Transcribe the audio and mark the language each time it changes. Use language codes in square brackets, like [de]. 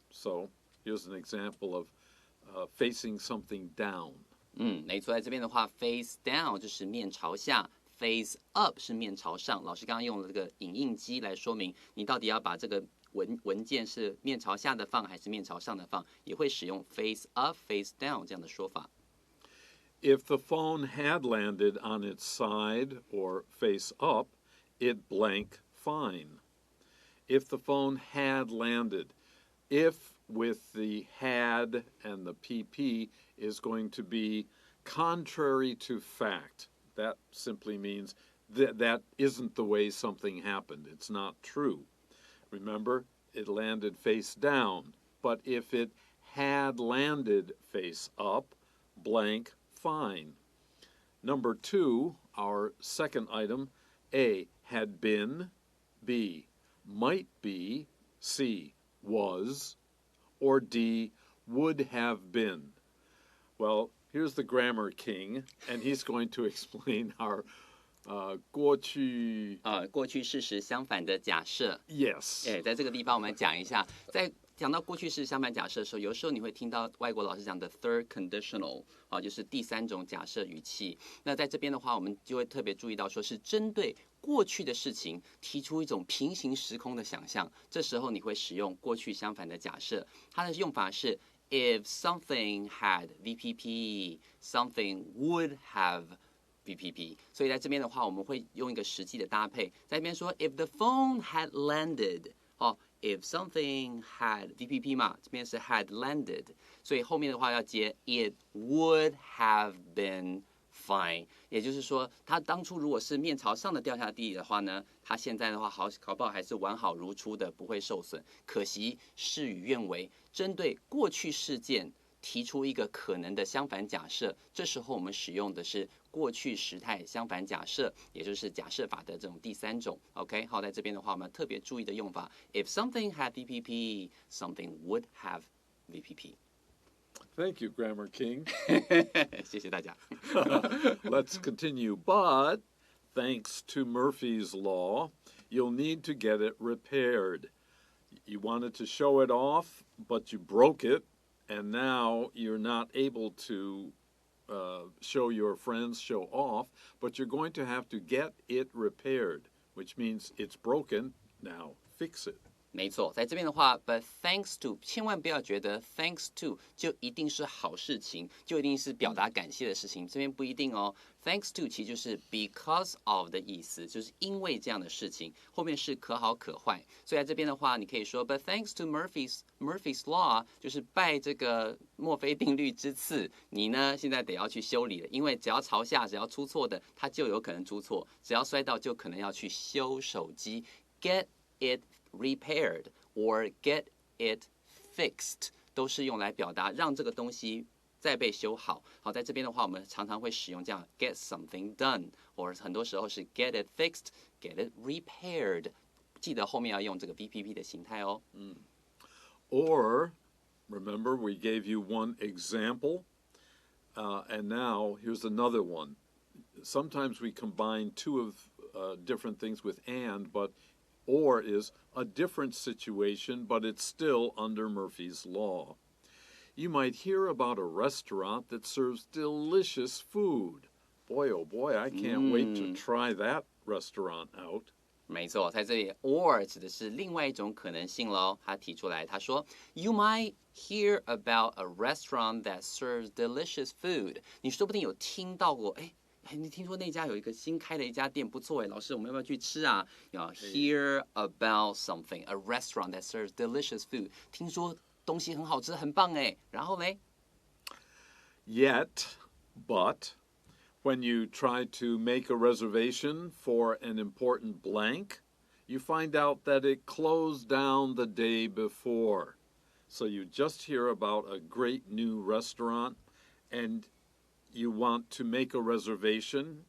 [en] So here's an example of facing something down. [zh] 没错，在这边的话 ， [en] face down [zh] 就是面朝下 ， [en] face up [zh] 是面朝上。老师刚刚用了这个影印机来说明，你到底要把这个文件是面朝下的放还是面朝上的放，也会使用 [en] face up、face down [zh] 这样的说法。 [en] If the phone had landed on its side or face up, it blank fine. If the phone had landed, if with the had and the PP is going to be contrary to fact. That simply means that isn't the way something happened. It's not true. Remember, it landed face down. But if it had landed face up, blank fine. Number 2, our second item, A, had been, B, might be, C, was, or D, would have been. Well, here's the grammar king, and he's going to explain our [zh] 过去过去事实相反的假设。 [en] Yes. [zh] 在这个地方我们讲一下，在讲到过去式相反假设的时候，有时候你会听到外国老师讲的 [en] third conditional， [zh] 就是第三种假设语气。那在这边的话，我们就会特别注意到，说是针对过去的事情提出一种平行时空的想象。这时候你会使用过去相反的假设，它的用法是 [en] if something had VPP, something would have VPP， [zh] 所以在这边的话，我们会用一个实际的搭配，在这边说 [en] if the phone had landed， if something had VPP [zh] 嘛，这边是 [en] had landed， [zh] 所以后面的话要接 [en] it would have been fine， [zh] 也就是说，它当初如果是面朝上的掉下地的话呢，它现在的话搞不好还是完好如初的，不会受损。可惜事与愿违，针对过去事件提出一个可能的相反假设，这时候我们使用的是过去时态相反假设，也就是假设法的这种第三种。 OK， 好，在这边的话，我们特别注意的用法 ： [en] if something had VPP, something would have VPP。 Thank you, Grammar King. [zh] 谢谢大家。 [en] Let's continue. But thanks to Murphy's Law, you'll need to get it repaired. You wanted to show it off, but you broke it, and now you're not able to show your friends, show off, but you're going to have to get it repaired, which means it's broken. Now fix it. [zh] 没错，在这边的话 ， [en] but thanks to， [zh] 千万不要觉得 [en] thanks to [zh] 就一定是好事情，就一定是表达感谢的事情，这边不一定哦。 [en] Thanks to [zh] 其实就是 [en] because of [zh] 的意思，就是因为这样的事情，后面是可好可坏。所以在这边的话，你可以说 ， [en] but thanks to Murphy's Law， [zh] 就是拜这个墨菲定律之赐，你呢现在得要去修理了，因为只要朝下，只要出错的，它就有可能出错；只要摔到，就可能要去修手机 ， [en] get it repaired or get it fixed， [zh] 都是用来表达让这个东西再被修好。好，在这边的话，我们常常会使用这样 [en] get something done， [zh] 或者很多时候是 [en] get it fixed、get it repaired。 [zh] 记得后面要用这个 VPP 的形态哦。 [en] Or, remember, we gave you one example, and now here's another one. Sometimes we combine two of different things with and, but or is a different situation, but it's still under Murphy's Law. You might hear about a restaurant that serves delicious food. Boy, oh boy, I can't wait to try that restaurant out. [zh] 没错，在这里 or 指的是另外一种可能性喽。他提出来，他说 [en] You might hear about a restaurant that serves delicious food。 [zh] 你说不定有听到过，你听说那家有一个新开的一家店不错哎，老师我们要不要去吃啊？要 [en] hear about something a restaurant that serves delicious food。 [zh] 听说东西很好吃，很棒哎。然后嘞 [en] Yet, but, when you try to make a reservation for an important blank, you find out that it closed down the day before. So you just hear about a great new restaurant and you want to make a reservation.